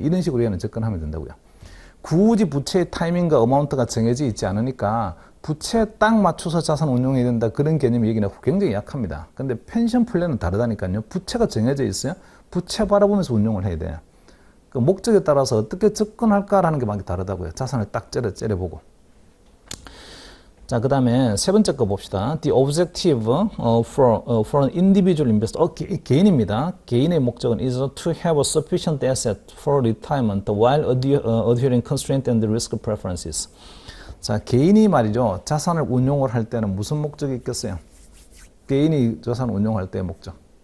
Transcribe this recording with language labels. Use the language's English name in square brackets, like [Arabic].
[Korean] 이런 식으로 얘는 접근하면 된다고요. 굳이 부채의 타이밍과 어마운트가 정해져 있지 않으니까 부채에 딱 맞춰서 자산 운용해야 된다 그런 개념이 여기는 굉장히 약합니다. 근데 펜션 플랜은 다르다니까요. 부채가 정해져 있어요. 부채 바라보면서 운용을 해야 돼요. 그 목적에 따라서 어떻게 접근할까라는 게 많이 다르다고요. 자산을 딱 째려보고. 자, 그 다음에 세 번째 거 봅시다. [English] The objective for an individual investor. [Korean] 개인입니다. 개인의 목적은 [English] is to have a sufficient asset for retirement while adhering constraint and risk preferences. [Korean] 자, 개인이 말이죠. 자산을 운용을 할 때는 무슨 목적이 있겠어요? 개인이 자산을 운용할 때의 목적.